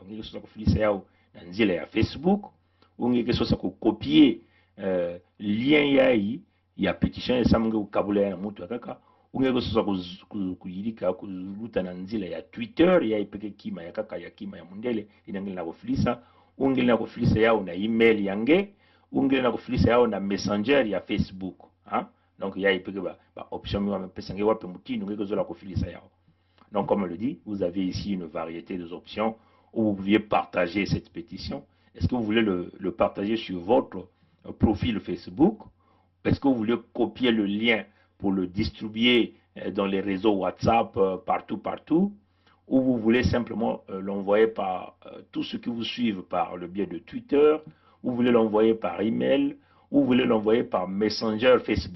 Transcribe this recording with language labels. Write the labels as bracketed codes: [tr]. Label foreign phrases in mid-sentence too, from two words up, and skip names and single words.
[ktu] Ngeke kusosa kufilisa yao na nzila ya Facebook, ou ngeke kusosa kukopier lien yai ya petition ya sa muke kukabula ya na mutu akaka, ou ngeke kusosa kuyilika kuluta na nzila ya Twitter ya ipeke kima ya kaka ya kima ya mundele inangili na kufilisa ungeli na kufilisa yao na email yange ungeli na kufilisa yao na messenger ya Facebook hein? Donc ya ipeke ba option mi wamepesa nge wape mutini ngeke zola kufilisa yao. [fr] Donc comme on le dit, vous avez ici une variété d'options où vous pouviez partager cette pétition. Est-ce que vous voulez le partager sur votre profil Facebook? Est-ce que vous voulez copier le lien pour le distribuer dans les réseaux WhatsApp partout, ou vous voulez simplement l'envoyer par tous ceux qui vous suivent par le biais de Twitter, ou vous voulez l'envoyer par email, ou vous voulez l'envoyer par Messenger Facebook.